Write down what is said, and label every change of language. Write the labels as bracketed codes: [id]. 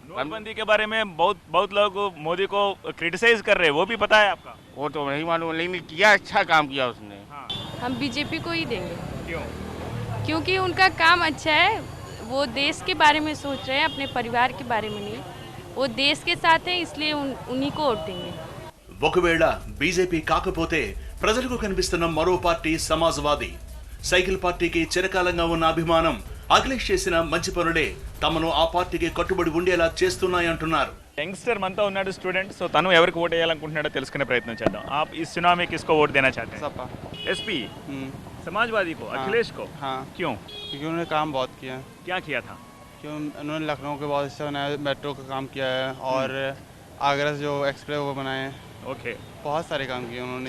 [hi] नोटबंदी के बारे में बहुत लोग मोदी को क्रिटिसाइज कर रहे हैं, वो भी पता है आपका? वो तो नहीं मालूम, लेकिन किया, अच्छा काम किया उसने। हाँ। हम बीजेपी को ही देंगे। क्यों? क्योंकि उनका काम अच्छा है, वो देश के बारे में सोच रहे हैं, अपने परिवार के बारे में नहीं। वो देश के साथ हैं, इसलिए उन्हीं को वोट देंगे। [te] ఒకవేళ బీజేపీ కాకపోతే ప్రజలకు కనిపిస్తున్న మరో పార్టీ సమాజ్వాదీ. సైకిల్ పార్టీకి చిరకాలంగా ఉన్న అభిమానం అఖిలేష్ చేసిన మంచి పనులే తమను ఆ పార్టీకి కట్టుబడి ఉండేలా చేస్తున్నాయంటున్నారు. యంగ్స్టర్ మనతో ఉన్నాడు స్టూడెంట్, సో తను ఎవరికి ఓట్ వేయాలనుకుంటున్నాడో తెలుసుకునే ప్రయత్నం చేద్దాం. [hi] आप इस चुनाव में किसको वोट देना चाहते हैं? सपा। एसपी, समाजवादी को, अखिलेश को? हाँ, क्यों? क्योंकि उन्होंने काम बहुत किया। क्या किया था? क्यों उन्होंने लखनऊ के बहुत हिस्सा बनाया, मेट्रो का काम किया है, और आगरा से जो एक्सप्रेस वो बनाए हैं, ओके, बहुत सारे काम किए उन्होंने।